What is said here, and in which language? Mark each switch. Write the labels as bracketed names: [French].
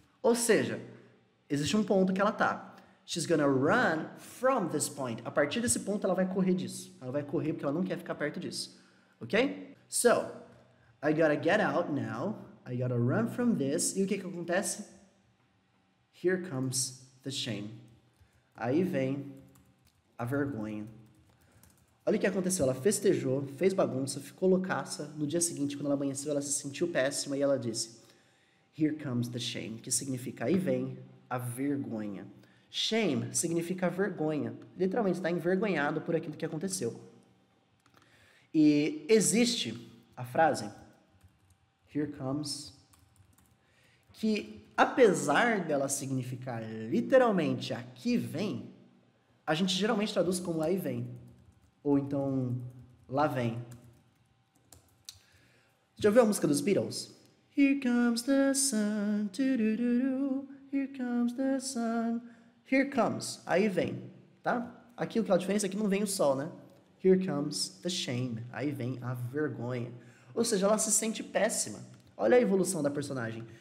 [Portuguese] Ou seja, existe um ponto que ela tá. [English] She's gonna run from this point. [Portuguese] A partir desse ponto, ela vai correr disso. Ela vai correr porque ela não quer ficar perto disso. [English] Ok? So, I gotta get out now. I gotta run from this. [Portuguese] E o que acontece? [English] Here comes the shame. [Portuguese] Aí vem a vergonha. Olha o que aconteceu. Ela festejou, fez bagunça, ficou loucaça. No dia seguinte, quando ela amanheceu, ela se sentiu péssima e ela disse: [English] Here comes the shame, [Portuguese] que significa aí vem a vergonha. Shame significa vergonha. Literalmente, está envergonhado por aquilo que aconteceu. E existe a frase Here comes, que apesar dela significar literalmente aqui vem, a gente geralmente traduz como aí vem. Ou então, lá vem. Já ouviu a música dos Beatles? [English] Here comes the sun, here comes the sun. [Portuguese] Here comes, aí vem, tá? Aqui o que ela diferença é que não vem o sol, né? [English] Here comes the shame, [Portuguese] aí vem a vergonha. Ou seja, ela se sente péssima. Olha a evolução da personagem.